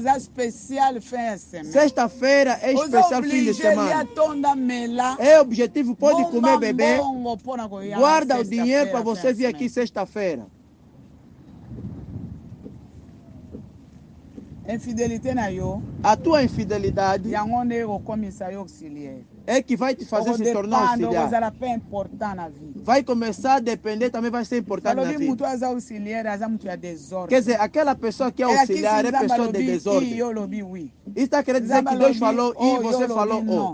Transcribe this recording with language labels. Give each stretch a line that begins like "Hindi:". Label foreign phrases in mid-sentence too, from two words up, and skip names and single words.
Portuguese: Sexta-feira é especial, fim de semana. É objetivo, pode comer, beber. Guarda o dinheiro para você vir aqui sexta-feira.
Lingala: infidélité na yo.
Portuguese: A tua infidelidade
Lingala: Yango ne okomisa yo auxiliaire.
Portuguese: É que vai te fazer se tornar auxiliar. Vai começar a depender, também vai ser importante na vida. Quer dizer, aquela pessoa que é auxiliar é pessoa de desordem. Isso está querendo dizer que Deus falou e você falou o.